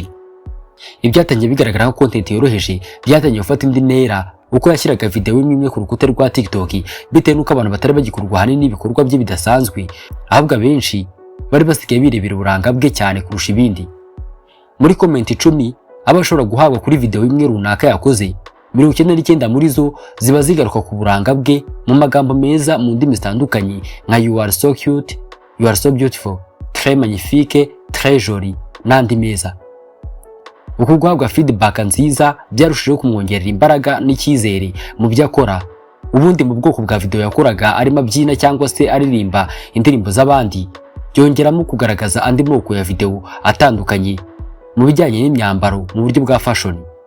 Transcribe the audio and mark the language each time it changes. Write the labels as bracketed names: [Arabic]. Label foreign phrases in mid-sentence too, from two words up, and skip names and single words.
[Kinyarwanda] Ibyatangiye bigaragara nko content yoroheje byatangiye gufata indi ntera uko yashyiraga video imwe ku rukuta rwa TikTok, bitewe n'uko abantu batari bagikurwa hanini n'ibikorwa bye bidasanzwe, ahubwo abenshi bari basigaye birebera uburanga bwe cyane kurusha ibindi. Muri comment 10 abashobora guhabwa kuri video imwe runaka yakoze, 99 muri zo ziba zigaruka ku buranga bwe mu magambo meza mu ndimi zitandukanye nka [English] you are so cute, you are so beautiful, [French] très magnifique, très jolie [Kinyarwanda] n'andi meza. Uko guhabwa feedback nziza byarushijeho kumwongerera imbaraga n'icyizere mu byo akora. Ubundi mu bwoko bwa video yakoraga arimo abyina cyangwa se aririmba indirimbo z'abandi, byongeramo kugaragaza andi moko ya video atandukanye mu bijyanye n'imyambaro mu buryo bwa fashion.